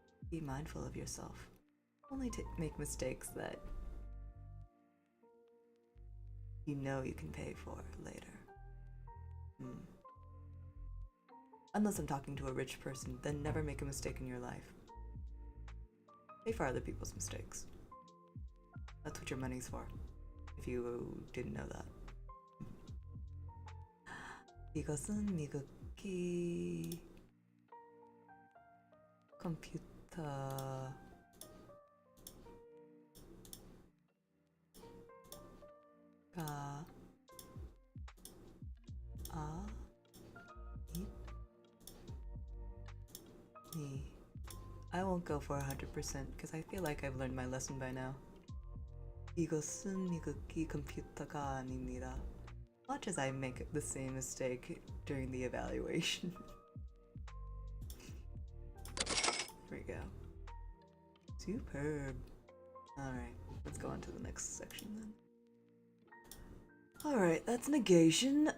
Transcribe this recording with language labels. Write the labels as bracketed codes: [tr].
[en] Be mindful of yourself. Only make mistakes that you know you can pay for later. Unless I'm talking to a rich person, then never make a mistake in your life. Pay for other people's mistakes. That's what your money's for, if you didn't know that. [ko] 이것은 미국기 컴퓨터가 아니니. [en] I won't go for 100% because I feel like I've learned my lesson by now. [ko] 이것은 미국기 컴퓨터가 아닙니다. [en] Much as I make the same mistake during the evaluation. Here we go. Superb. Alright, let's go on to the next section then. Alright, that's negation.